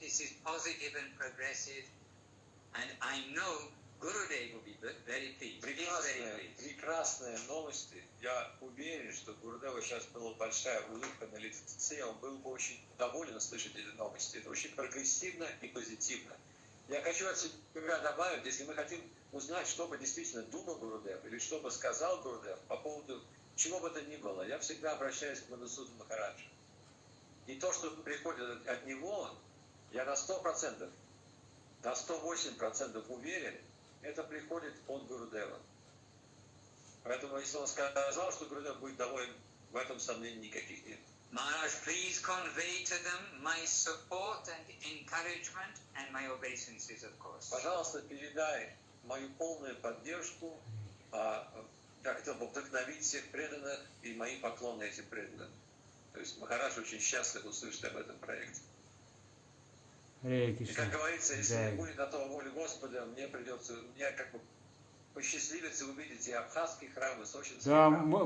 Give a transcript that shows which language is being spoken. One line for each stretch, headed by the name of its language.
English: This is positive and progressive. And I know Gurudev will be very pleased.
Russian: Прекрасные новости. Я уверен, что Гурудеву сейчас была большая улыбка на лице. Он был бы очень доволен слышать эти новости. Это очень прогрессивно и позитивно. Я хочу от себя добавить, если мы хотим узнать, что бы действительно думал Гурудев, или что бы сказал Гурудев по поводу чего бы то ни было, я всегда обращаюсь к Мадхусудану Махараджу. И то, что приходит от него, я на 100%, на 108% уверен, это приходит от Гурудева. Поэтому, если он сказал, что Гурудев будет доволен, в этом сомнений никаких нет.
English: Maharaj, please convey to them my support and encouragement and my obeisances, of course.
Russian: Пожалуйста, передай мою полную поддержку, я хотел бы вдохновить всех преданных и мои поклоны этим преданным. То есть Махарадж очень счастлив услышать об этом проекте. И как говорится, если не будет на то воли Господа, мне как бы посчастливится увидеть и абхазские храмы, и сочинские храмы.